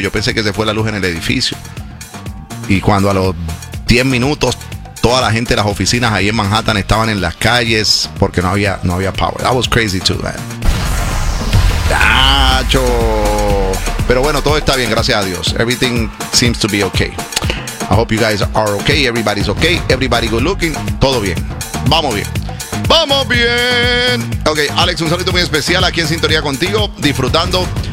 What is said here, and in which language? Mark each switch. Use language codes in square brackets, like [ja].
[es] Yo pensé que se fue la luz en el edificio. Y cuando a los 10 minutos toda la gente de las oficinas ahí en Manhattan estaban en las calles porque no había [en] power. That was crazy too, man. [es] ¡Dacho! Pero bueno, todo está bien, gracias a Dios. [en] Everything seems to be okay. I hope you guys are okay. Everybody's okay. Everybody good looking. [es] Todo bien. Vamos bien. ¡Vamos bien! Ok, Alex, un saludo muy especial aquí en sintonía contigo, disfrutando.